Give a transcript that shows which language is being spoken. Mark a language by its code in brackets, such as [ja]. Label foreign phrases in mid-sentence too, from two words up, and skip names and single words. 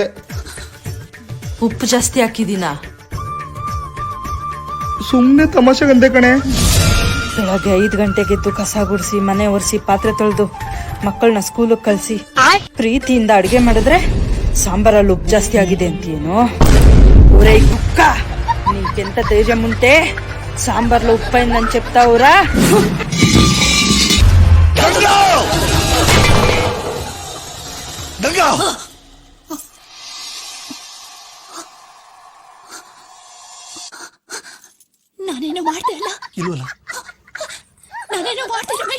[kn] ಉಪ್ಪು ಜಾಸ್ತಿ ಹಾಕಿದೀನಾ? ಸುಮ್ನೆ ತಮಾಷೆಗಂದೆ ಕಣೆ. ಬೆಳಗ್ಗೆ 5 ಗಂಟೆಗೆ ಎದ್ದು ಕಸ ಗುಡಿಸಿ, ಮನೆ ಒರೆಸಿ, ಪಾತ್ರೆ ತೊಳೆದು, ಮಕ್ಕಳನ್ನ ಸ್ಕೂಲಿಗೆ ಕಳಿಸಿ, ಪ್ರೀತಿಯಿಂದ ಅಡಿಗೆ ಮಾಡಿದ್ರೆ ಸಾಂಬಾರಲ್ಲಿ ಉಪ್ಪು ಜಾಸ್ತಿ ಆಗಿದೆ ಅಂತೀನೋ? [te] ఊరే కుక్క, నీకెంత ధైర్యం ఉంటే సాంబార్లో ఉప్పు అయిందని చెప్తావురా? [kn] ನಾನೇನು ಮಾಡ್ತಾ ಇಲ್ಲ. ಇಲ್ವಲ್ಲ, ನಾನೇನು ಮಾಡ್ತಾ ರಮೇಶ್.